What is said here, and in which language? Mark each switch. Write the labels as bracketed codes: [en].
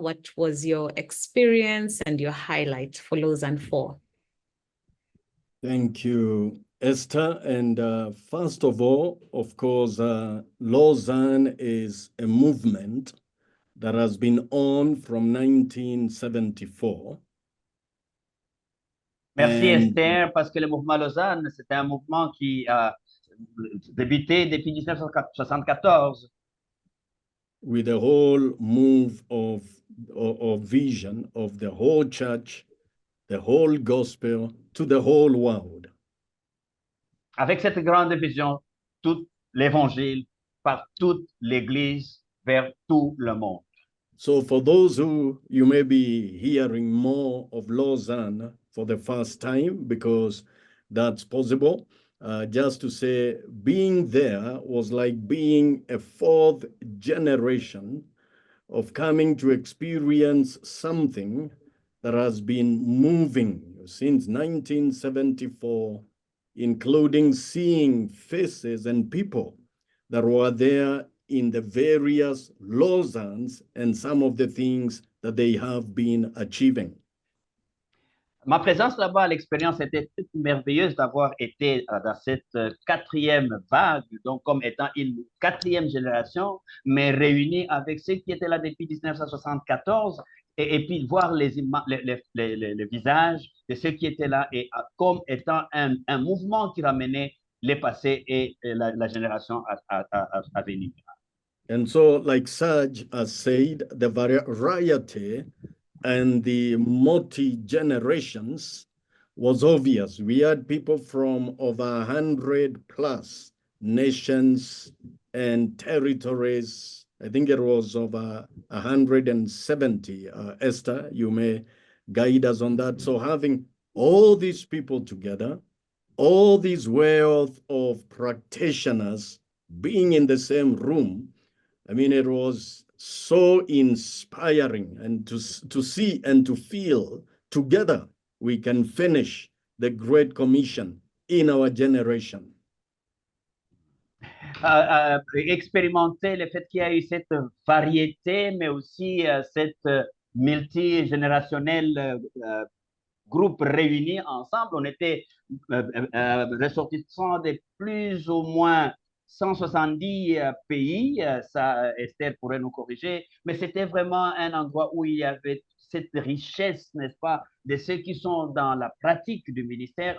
[en] What was your experience and your highlight for Lausanne 4? Thank you, Esther. And first of all, of course, Lausanne is a movement that has been on from 1974. [fr] Merci Esther, parce que le mouvement Lausanne, c'était un mouvement qui a débuté depuis 1974. [en] With a whole move of vision of the whole church, the whole gospel to the whole world. [fr] Avec cette grande vision, tout l'évangile par toute l'Église vers tout le monde. [en] So for those who you may be hearing more of Lausanne for the first time, because that's possible, just to say being there was like being a fourth generation of coming to experience something that has been moving since 1974, including seeing faces and people that were there in the various Lausannes and some of the things that they have been achieving. [fr] Ma présence là-bas, l'expérience était toute merveilleuse d'avoir été dans cette quatrième vague, donc comme étant une quatrième génération, mais réunie avec ceux qui étaient là depuis 1974, et puis voir les visages de ceux qui étaient là, et comme étant un mouvement qui ramenait les passés et la génération à venir. [en] And so, like Serge has said, the variety and the multi-generations was obvious. We had people from over 100 plus nations and territories. I think it was over 170. Esther, you may guide us on that. So having all these people together, all this wealth of practitioners being in the same room, I mean, it was so inspiring, and to see and to feel together we can finish the Great Commission in our generation. [fr] Expérimenter le fait qu'il y a eu cette variété, mais aussi cette multigénérationnel groupe réunis ensemble. On était ressortissants de plus ou moins 170 pays, ça Esther pourrait nous corriger, mais c'était vraiment un endroit où il y avait cette richesse, n'est-ce pas, de ceux qui sont dans la pratique du ministère.